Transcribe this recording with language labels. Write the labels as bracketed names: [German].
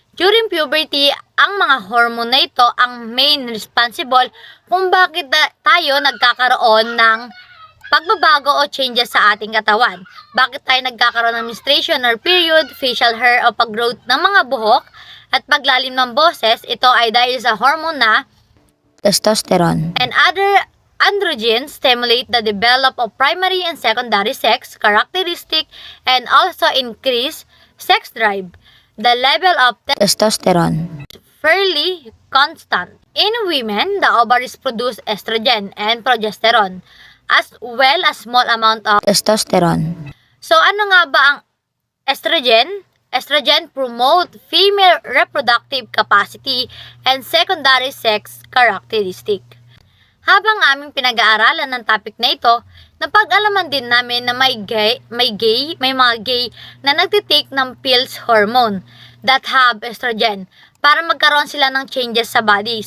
[English] During puberty, [Filipino] ang mga hormone na ito ang main responsible kung bakit tayo nagkakaroon ng pagbabago o changes sa ating katawan. Bakit tayo nagkakaroon ng menstruation or period, facial hair o pag-growth ng mga buhok, at paglalim ng boses, ito ay dahil sa hormone na [English] Testosterone. and other androgens stimulate the development of primary and secondary sex characteristic and also increase sex drive. The level of Testosterone. fairly constant. In women, the ovaries produce estrogen and progesterone as well as small amount of Testosterone. [Filipino] So ano nga ba ang estrogen? [English] Estrogen promote female reproductive capacity and secondary sex characteristic. [Filipino] Habang aming pinag-aaralan ng topic na ito, napag-alaman din namin na may mga gay na nagtitake ng pills [English] hormone that have estrogen [Filipino] para magkaroon sila ng changes sa body.